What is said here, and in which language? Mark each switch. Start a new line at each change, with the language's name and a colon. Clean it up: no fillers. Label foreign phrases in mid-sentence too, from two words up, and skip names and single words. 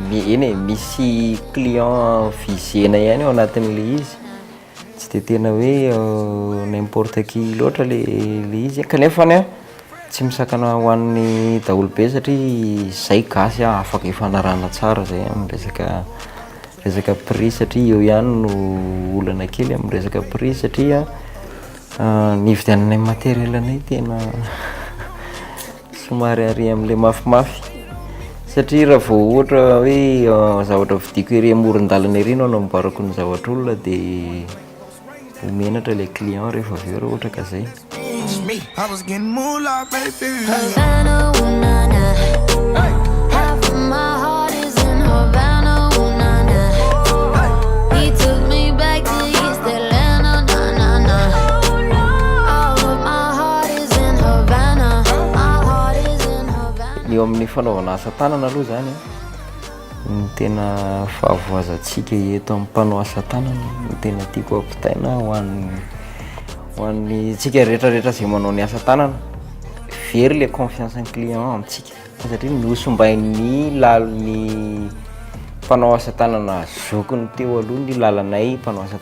Malagasy: eny misy client visena ihany ao anatin'le izy tsy de tena hoe
French: n'importe qui
Malagasy: loatra le izy kanefa ny tsy misakana ho an'ny daholo be satria zay gasy afaka ifanarana tsara zay resaka prix satria eo ihany no olana kely amin'ny resaka prix satria nividiananay matériel anay tena somary ary amin'le mafimafy satria raha vao ohatra hoe zavatra vidiko ery amoron-dalana ery no anamboarako ny zavatra olona dia omenatra le client rehefa avy eo raha ohatra ka zay.
English: I was getting moolah, baby. Havana, ooh, na, na. Half of my heart is in Havana, ooh, na, na. He took me back to East Atlanta, na, na, na. All of my heart is in Havana. My heart is in Havana.
Malagasy: Eo amin'ny fanaovana asa tanana aloha zany ny tena fahavoazantsika eto amin'ny mpanao asa tanana ny tena tiako ampitaina ho an'ny tsika rehetrarehetra zay manao ny asa tanana very le confiance ny client amintsika satria nosombain'ny lalon'ny mpanao asa tanana zokony teo aloha ny lalanay mpanao asa